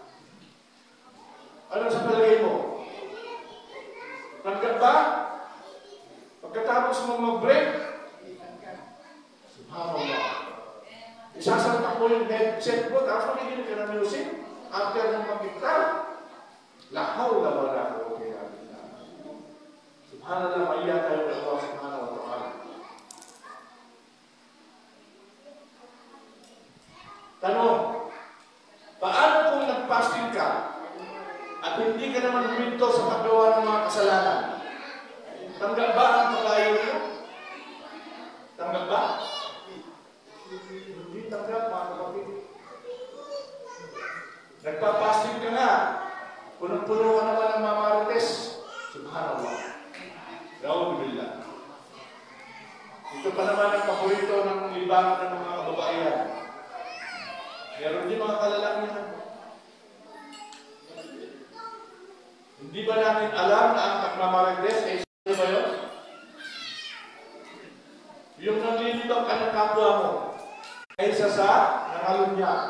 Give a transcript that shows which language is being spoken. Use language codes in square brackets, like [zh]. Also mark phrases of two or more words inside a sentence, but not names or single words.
[tl] Ano sa palagay mo? Tanggap ba? Pagkatapos mo mag-break, subhanallah. Isasalpak mo yung headset mo, tapos makikinig ka ng music. After ng mag-gitara, [ar] لا حول ولا قوة إلا بالله. [tl] Subhanallah, maiya tayo kay Allah [ar] سبحانه وتعالى. [tl] Tanong, paano kung nag-fasting ka at hindi ka naman huminto sa paggawa ng mga kasalanan? Tanggap ba ang pag-ayaw mo? Tanggap ba? Hindi tanggap, mga kapatid. Nagpa-fasting ka nga. Punong-puno ka naman ng mga marites. [ar] سبحان الله. الحمد لله. [tl] Ito pa naman ang paborito ng libangan ng mga kababaihan. Meron din mga kalalakihan. Hindi ba natin alam na ang pagmamarites ay sino ba yun? Yung nanglilibang ka ng kapwa mo kaysa sa nangalunya.